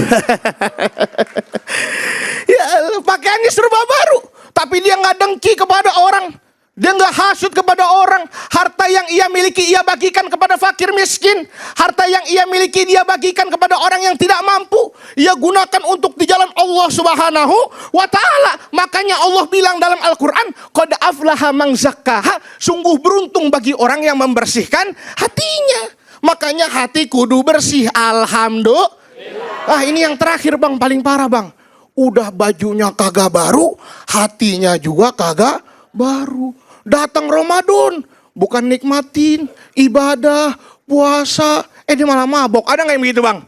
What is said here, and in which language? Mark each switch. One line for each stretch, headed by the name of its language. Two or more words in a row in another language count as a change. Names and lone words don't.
Indonesian: Ya Allah, pakaiannya serba baru, tapi dia nggak dengki kepada orang. Dia nggak hasut kepada orang. Harta yang ia miliki ia bagikan kepada fakir miskin. Harta yang ia miliki dia bagikan kepada orang yang tidak mampu. Ia gunakan untuk di jalan
Arabic: الله سبحانه وتعالى.
Indonesian: Makanya Allah bilang dalam Al-Quran,
Arabic: قد أفلح من زكاها.
Indonesian: Sungguh beruntung bagi orang yang membersihkan hatinya. Makanya hati kudu bersih. Alhamdulillah. Ini yang terakhir bang, paling parah bang. Udah bajunya kagak baru, hatinya juga kagak baru. Datang Ramadan, bukan nikmatin ibadah, puasa, dia malah mabok. Ada nggak yang begitu bang?